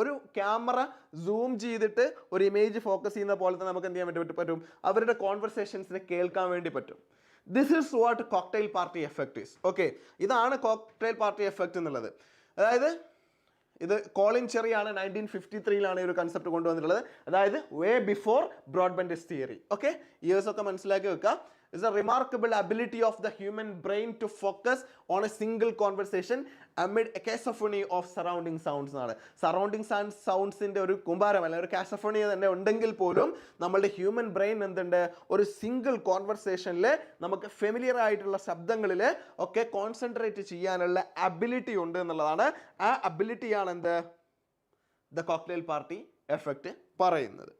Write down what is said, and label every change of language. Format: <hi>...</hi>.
<ml>ഒരു camera zoom ചെയ്തിട്ട് ഒരു ഇമേജ് ഫോക്കസ് ചെയ്യുന്ന പോലെ തന്നെ നമുക്ക് എന്ത് ചെയ്യാൻ പറ്റും, അവരുടെ കോൺവെർസേഷൻസിനെ കേൾക്കാൻ വേണ്ടി പറ്റും.</ml> <en>This is what cocktail party effect is. Okay,</en> <ml>ഇതാണ് കോക്ടെയിൽ പാർട്ടി എഫക്റ്റ് എന്നുള്ളത്. അതായത് ഇത് കോളിൻ ചെറിയാണ് 1953 ഈ ഒരു കൺസെപ്റ്റ് കൊണ്ടുവന്നിട്ടുള്ളത്. അതായത് വേ before broadband theory. Okay, years ഒക്കെ മനസ്സിലാക്കി വെക്കുക.</ml> <en>is a remarkable ability of the human brain to focus on a single conversation amid a cacophony of surrounding sounds എന്നാണ്.</en> <ml>സറൗണ്ടിങ് സൗണ്ട്സിൻ്റെ ഒരു കുമ്പാരം അല്ലെങ്കിൽ ഒരു കാസഫോണി തന്നെ ഉണ്ടെങ്കിൽ പോലും നമ്മളുടെ ഹ്യൂമൻ ബ്രെയിൻ എന്തുണ്ട്, ഒരു സിംഗിൾ കോൺവെർസേഷനിൽ നമുക്ക് ഫെമിലിയർ ആയിട്ടുള്ള ശബ്ദങ്ങളിൽ ഒക്കെ കോൺസെൻട്രേറ്റ് ചെയ്യാനുള്ള അബിലിറ്റി ഉണ്ട് എന്നുള്ളതാണ്. ആ അബിലിറ്റിയാണ് എന്ത് ദ കോക്ടെയിൽ പാർട്ടി എഫക്റ്റ് പറയുന്നത്.</ml>